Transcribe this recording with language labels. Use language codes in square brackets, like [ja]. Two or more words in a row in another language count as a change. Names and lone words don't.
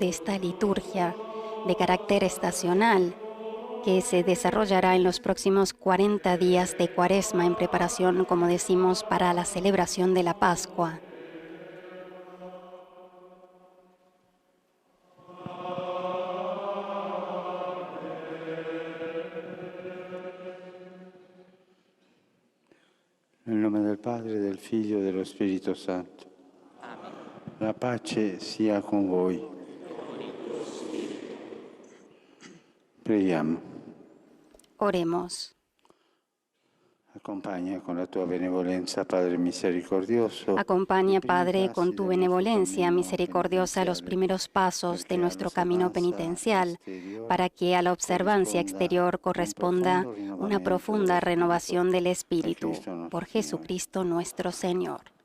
[es] de esta liturgia de carácter estacional que se desarrollará en los próximos 40 días de Cuaresma en preparación, como decimos, para la celebración de la Pascua. [it] Nel nome del Padre, del Figlio e dello Spirito Santo. La pace sia con voi. Preghiamo. [es] Oremos. [it] Acompaña con la tua benevolenza, Padre misericordioso. [es] Acompaña, Padre, con tu benevolencia misericordiosa los primeros pasos de nuestro camino penitencial, para que a la observancia exterior corresponda una profunda renovación del espíritu. Por Jesucristo nuestro Señor.